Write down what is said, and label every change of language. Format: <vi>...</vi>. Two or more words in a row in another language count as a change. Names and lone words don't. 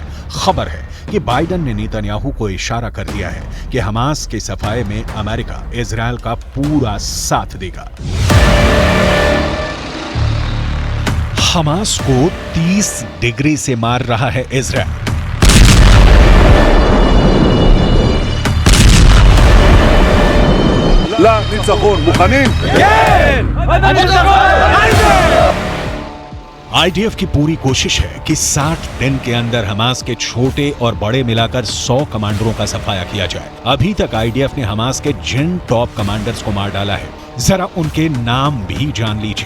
<hi>खबर है कि बाइडेन ने नेतन्याहू को इशारा कर दिया है कि हमास के सफाए में अमेरिका इजरायल का पूरा साथ देगा। हमास को 30 डिग्री से मार रहा है इजरायल।</hi> <he>לניצחון, מוכנים? כן!</he> <hi>आईडीएफ की पूरी कोशिश है कि 60 दिन के अंदर हमास के छोटे और बड़े मिलाकर 100 कमांडरों का सफाया किया जाए। अभी तक आईडीएफ ने हमास के जिन</hi> <en>top commanders</en> <hi>को मार डाला है, जरा उनके नाम भी जान लीजिए।</hi>